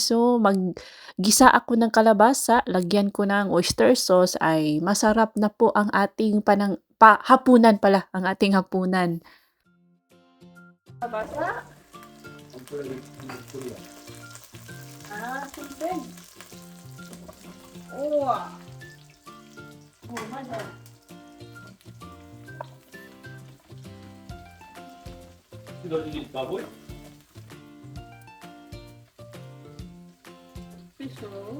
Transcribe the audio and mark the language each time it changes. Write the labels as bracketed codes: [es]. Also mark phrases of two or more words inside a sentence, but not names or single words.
[tl] So maggisa ako ng kalabasa, lagyan ko ng oyster sauce, ay masarap na po ang ating hapunan pala, ang ating hapunan. Kalabasa? Chicken. Oh. Oh, mana? [ko] 이거 이게 바보야? [tl] Piso.